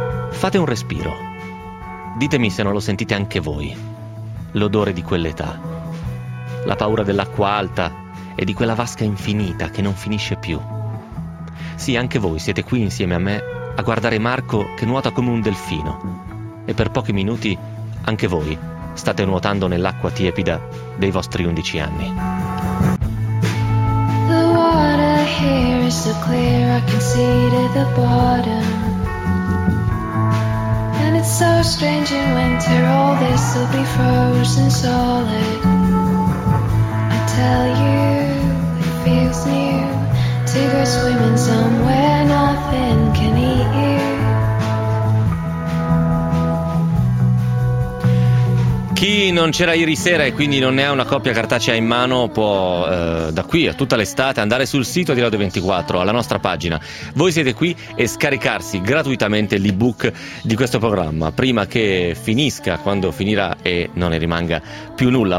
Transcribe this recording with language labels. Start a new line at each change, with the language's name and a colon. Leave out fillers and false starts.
Italian: Fate un respiro. Ditemi se non lo sentite anche voi, l'odore di quell'età, la paura dell'acqua alta e di quella vasca infinita che non finisce più. Sì, anche voi siete qui insieme a me a guardare Marco che nuota come un delfino e per pochi minuti anche voi state nuotando nell'acqua tiepida dei vostri 11 anni.
English: The water here is so clear, I can see to the bottom. It's so strange in winter, all this will be frozen solid. I tell you, it feels new to go swimming somewhere nothing can eat you.
Italian: Chi non c'era ieri sera e quindi non ne ha una copia cartacea in mano può da qui a tutta l'estate andare sul sito di Radio 24, alla nostra pagina. Voi siete qui e scaricarsi gratuitamente l'ebook di questo programma prima che finisca, quando finirà e non ne rimanga più nulla.